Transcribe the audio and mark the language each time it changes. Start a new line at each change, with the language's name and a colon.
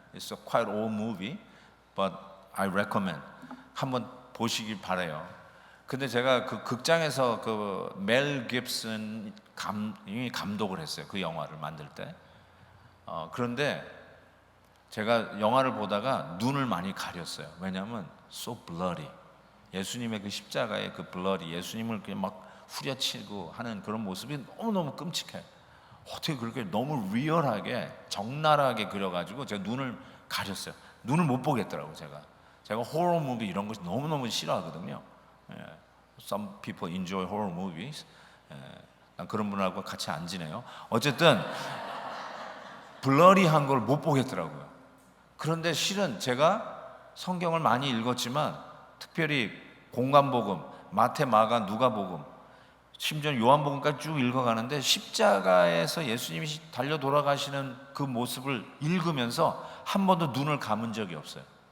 English: It's a quite old movie, but I recommend.
Korean: 한번 보시길 바래요. 근데 제가 그 극장에서 그 멜 깁슨이 감독을 했어요. 그 영화를 만들 때. 그런데 제가 영화를 보다가 눈을 많이 가렸어요.
English: 왜냐하면 so bloody.
Korean: 예수님의 그 십자가의 그 bloody, 예수님을 그냥 막 후려치고 하는 그런 모습이 너무너무 끔찍해요. 어떻게 그렇게 너무 리얼하게 적나라하게 그려가지고 제가 눈을 가렸어요. 눈을 못 보겠더라고요. 제가 호러 무비 이런 거 너무너무 싫어하거든요.
English: Some people enjoy horror movies.
Korean: 난 그런 분하고 같이 안 지내요. 어쨌든 블러리한 걸 못 보겠더라고요. 그런데 실은 제가 성경을 많이 읽었지만 특별히 공관복음, 마태, 마가, 누가복음, 심지어 요한복음까지 쭉 읽어가는데 십자가에서 예수님이 달려 돌아가시는 그 모습을 읽으면서 한 번도 눈을 감은 적이 없어요.